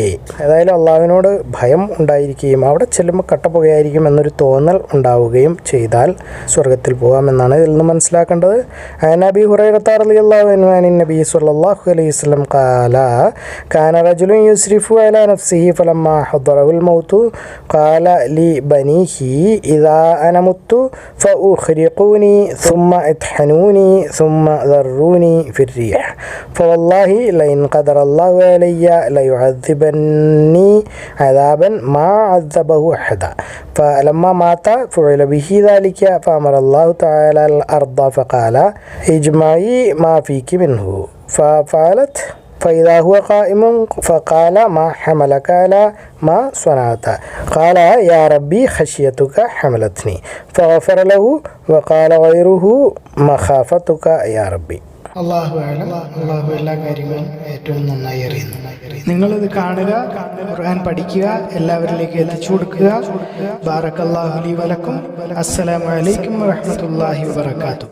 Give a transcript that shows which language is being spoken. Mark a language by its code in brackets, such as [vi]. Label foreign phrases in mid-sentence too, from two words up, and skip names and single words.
[ml] ഏതായാലും അള്ളാഹുവിനോട് ഭയം ഉണ്ടായിരിക്കുകയും അവിടെ ചെല്ലുമ്പോൾ കട്ടപ്പുകയായിരിക്കും എന്നൊരു തോന്നൽ ഉണ്ടാവുകയും ചെയ്താൽ സ്വർഗത്തിൽ പോകാമെന്നാണ് ഇതിൽ നിന്ന് മനസ്സിലാക്കേണ്ടത്. [ar] نبي هريرة رضي الله عنه عن النبي صلى الله عليه وسلم قال كان رجل يسرف على نفسه فلما حضره الموت قال لبنيه إذا أنا مت فأحرقوني ثم اطحنوني ثم ذروني في الريح فوالله لئن قدر الله علي ليعذبني عذابا ما عذبه أحدا فلما مات فعل به ذلك فأمر الله تعالى الأرض فقال اجمعي ما فيك منه ففعلت فإذا هو قائم فقال ما حملك على ما صنعت قال يا ربي خشيتك حملتني فغفر له وقال غيره مخافتك يا ربي. [ml] അള്ളാഹു എല്ലാ കാര്യങ്ങളും ഏറ്റവും നന്നായി അറിയുന്നു. നിങ്ങളിത് കാണുക, ഖുർആൻ പഠിക്കുക, എല്ലാവരിലേക്ക് എത്തിച്ചു കൊടുക്കുക. [ar] بارك الله لي ولكم. السلام عليكم ورحمة الله وبركاته.